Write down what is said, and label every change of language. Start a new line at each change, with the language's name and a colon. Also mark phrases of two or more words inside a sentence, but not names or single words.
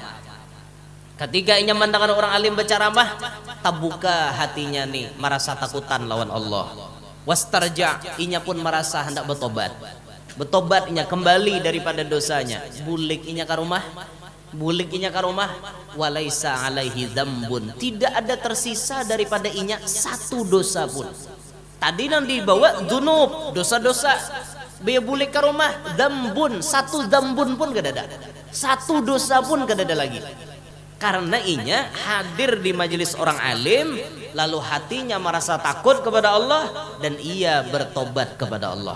Banjar: Ketika inya mendengar orang alim berceramah, terbuka hatinya nih, merasa takutan lawan Allah. Wastarja, inya pun merasa hendak bertobat. Bertobat inya kembali daripada dosanya. Bulik inya ke rumah, bulik inya ke rumah.
Arabic: وليس عليه ذنب,
Banjar: tidak ada tersisa daripada inya satu dosa pun. Tadi yang dibawa dzunub, dosa-dosa. Biar bulik ke rumah, dzambun, satu dzambun pun gak ada. Satu dosa pun gak ada lagi. Karena inya hadir di majelis orang alim, lalu hatinya merasa takut kepada Allah, dan ia bertobat kepada Allah.